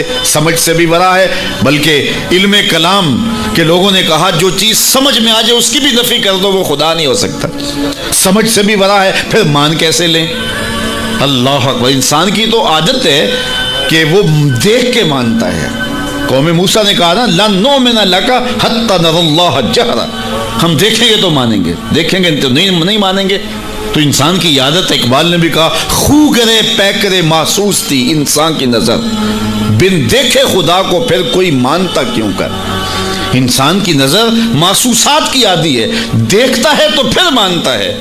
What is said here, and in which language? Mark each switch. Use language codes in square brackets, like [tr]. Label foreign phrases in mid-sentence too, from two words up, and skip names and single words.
[ur] سمجھ سے بھی بڑا ہے، بلکہ علم کلام کے لوگوں نے کہا جو چیز سمجھ میں آ جائے اس کی بھی نفی کر دو، وہ خدا نہیں ہو سکتا، سمجھ سے بھی بڑا ہے، پھر مان کیسے لیں؟ [ar] اللہ اکبر! [ur] انسان کی تو عادت ہے کہ وہ دیکھ کے مانتا ہے۔ قوم موسیٰ نے کہا نا [ar] لن نؤمن لک حتی نری اللہ جہرا، [ur] ہم دیکھیں گے تو مانیں گے، دیکھیں گے تو نہیں مانیں گے۔ تو انسان کی عادت، اقبال نے بھی کہا خو گرے پے کرے محسوس تھی انسان کی نظر، بن دیکھے خدا کو پھر کوئی مانتا کیوں کر۔ انسان کی نظر محسوسات کی عادی ہے، دیکھتا ہے تو پھر مانتا ہے۔